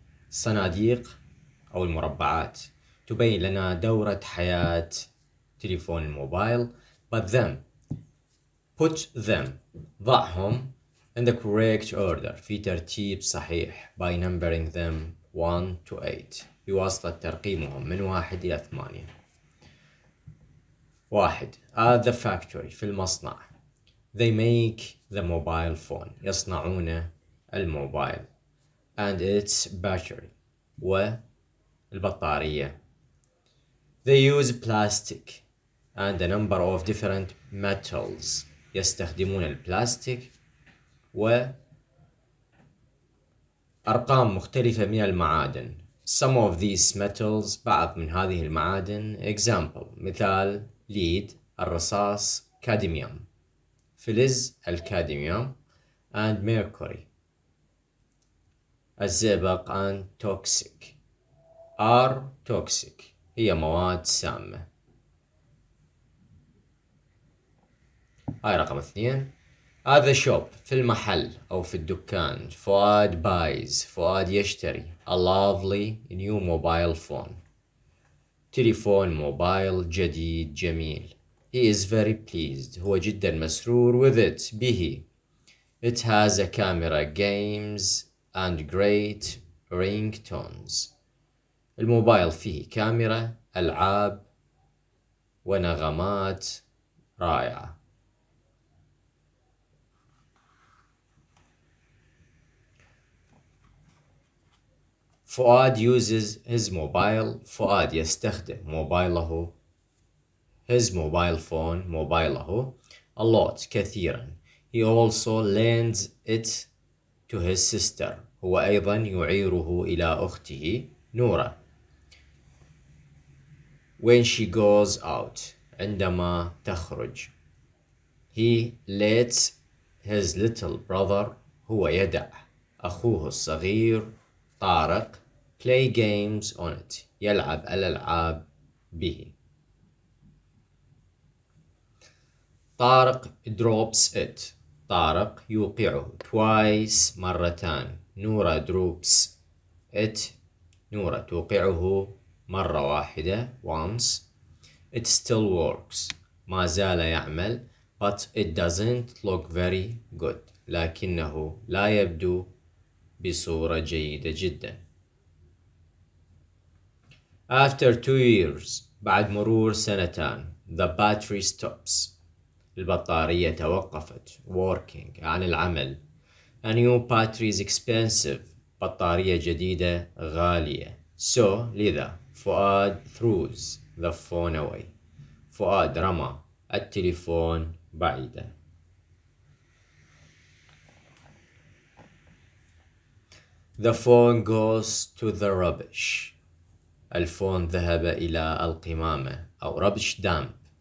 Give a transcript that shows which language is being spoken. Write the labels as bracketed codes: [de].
[ar] الصناديق أو المربعات تبين لنا دورة حياة تليفون الموبايل. [en] But them. Put them. [ar] ضعهم [en] in the correct order. [ar] في ترتيب صحيح. [en] By numbering them 1 to 8. [ar] بواسطة ترقيمهم من 1 إلى 8. 1. [en] At the factory. [ar] في المصنع. [en] They make the mobile phone. [ar] يصنعون الموبايل. [en] And its battery. [ar] والبطارية. [en] They use plastic and a number of different metals. [ar] يستخدمون البلاستيك وأرقام مختلفة من المعادن. [en] Some of these metals. [ar] بعض من هذه المعادن. [en] Example. [ar] مثال. [en] lead. [ar] الرصاص. [en] cadmium. [ar] فلز الكادميوم. [en] and mercury. [ar] الزئبق. [en] and toxic. are toxic. [ar] هي مواد سامة. هاي رقم 2. [en] at the shop. [ar] في المحل أو في الدكان. [en] فؤاد buys. فؤاد [ar] يشتري [en] a lovely new mobile phone. [ar] تليفون موبايل جديد جميل. [en] He is very pleased. [ar] هو جدا مسرور [en] with it. [ar] به. [en] It has a camera, games and great ringtones. [ar] الموبايل فيه كاميرا، ألعاب ونغمات رائعة. [en] فؤاد uses his mobile. فؤاد [ar] يستخدم موبايله. [en] his mobile phone. [ar] موبايله. [en] a lot. [ar] كثيرا. [en] He also lends it to his sister. [ar] هو أيضا يعيره إلى أخته نورة. [en] when she goes out. [ar] عندما تخرج. [en] he lets his little brother. [ar] هو يدع أخوه الصغير طارق [en] play games on it. [ar] يلعب الألعاب به. [en] طارق drops it. [ar] طارق يوقعه [en] twice. [ar] مرتان. [en] نورة drops it. [ar] نورة توقعه مرة واحدة [en] once. It still works. [ar] ما زال يعمل. [en] but it doesn't look very good. [ar] لكنه لا يبدو بصورة جيدة جدا. [en] After 2 years. [ar] بعد مرور سنتان. [en] The battery stops. [ar] البطارية توقفت [en] working. [ar] عن العمل. [en] A new battery is expensive. [ar] بطارية جديدة غالية. [en] So [ar] لذا [en] فؤاد throws the phone away. [ar] فؤاد رمى التليفون بعيدا. [en] The phone goes to the rubbish. [ar] الفون ذهب إلى القمامة أو [en] rubbish dump.